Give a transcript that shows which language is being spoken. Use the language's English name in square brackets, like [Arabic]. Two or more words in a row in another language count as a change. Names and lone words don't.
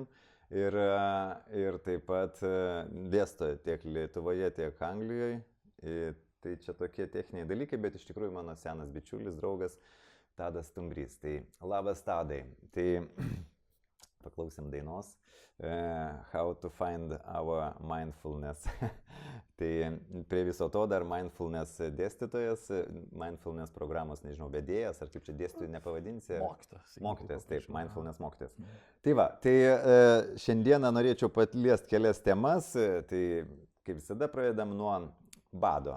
[Lithuanian] Ir taip pat dėsto tiek Lietuvoje, tiek Anglijoje. Tai čia tokie techniniai dalykai, bet iš tikrųjų mano senas bičiulis, draugas Tadas Stumbrys. Tai labas, Tadai. Tai paklausim dainos How to find our mindfulness. Tai prie viso to dar mindfulness dėstytojas, mindfulness programos, nežinau, vedėjas, ar kaip čia dėstytojų nepavadinsi? Mokytojas, taip, mindfulness mokytojas. Tai va, tai šiandieną norėčiau paliesti kelias temas, tai kaip visada pradedam nuo bado.